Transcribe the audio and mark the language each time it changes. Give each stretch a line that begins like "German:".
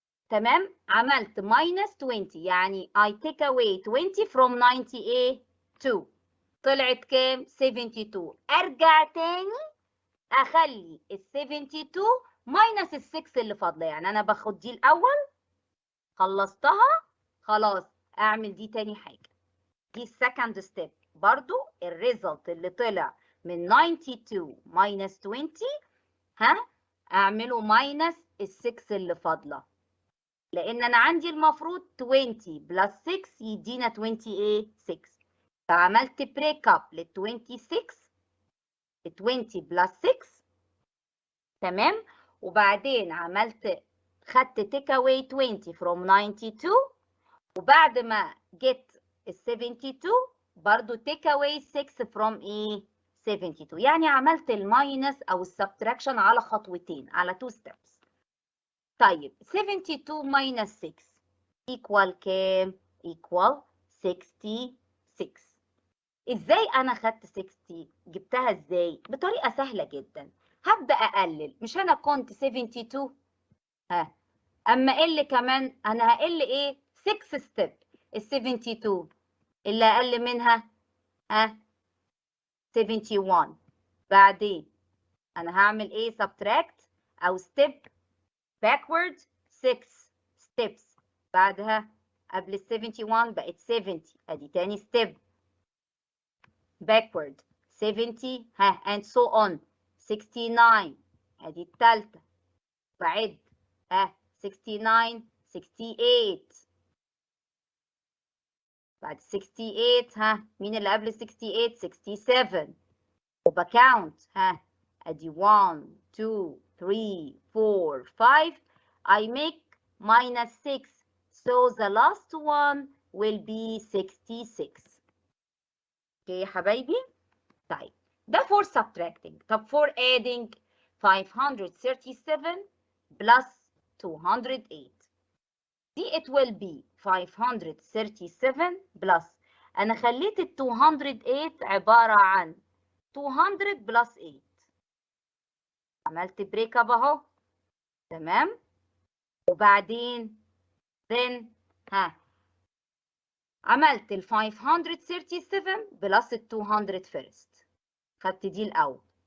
Arabic: تمام؟ عملت
English: minus 20
Arabic: يعني
English: I take away 20 from 92.
Arabic: طلعت كام؟ 72. أرجع تاني أخلي ال 72 ماينس ال 6 اللي فاضلة. يعني أنا باخد دي الأول خلصتها خلاص أعمل دي تاني حاجة. دي السكند ستيب. برضو الريزلت اللي طلع من 92 ماينس 20 أعمله ماينس ال 6 اللي فاضلة. لأن أنا عندي المفروض 20 بلس 6 يدينا 26. فعملت بريك أب لل 26 20 بلس 6. تمام؟ وبعدين خدت تيك اواي 20 from 92 وبعد ما جيت ال 72 برضو تيك اواي 6 from ايه؟ 72. يعني عملت الماينس او السبتراكشن على خطوتين، على
English: 2 steps.
Arabic: طيب
English: 72 minus 6 equal
Arabic: كام؟
English: equal 66.
Arabic: ازاي انا خدت 60؟ جبتها ازاي؟ بطريقه سهله جدا. هبدا اقلل. مش انا كنت 72 اما اقل كمان انا هقل ايه؟ 6 ستيب. ال 72 اللي اقل منها 71. بعدين انا هعمل ايه؟ subtract او
English: step backward 6 steps.
Arabic: بعدها قبل ال 71 بقت 70. ادي تاني
English: step backward 70 and so on 69.
Arabic: ادي التالتة. بعد 69 68. بعد 68 مين اللي قبل 68؟ 67. وبكاونت ادي 1 2 3 4 5.
English: I make minus 6 so the last one will be 66.
Arabic: اوكي يا حبايبي؟ طيب ده
English: for subtracting.
Arabic: طب
English: for adding 537 plus 208.
Arabic: دي
English: it will be 537 plus
Arabic: أنا خليت ال 208 عبارة عن 200 plus 8. عملت بريك اب أهو. تمام؟ وبعدين
English: then
Arabic: عملت ال 537 plus ال 200 first. خدت دي الأول.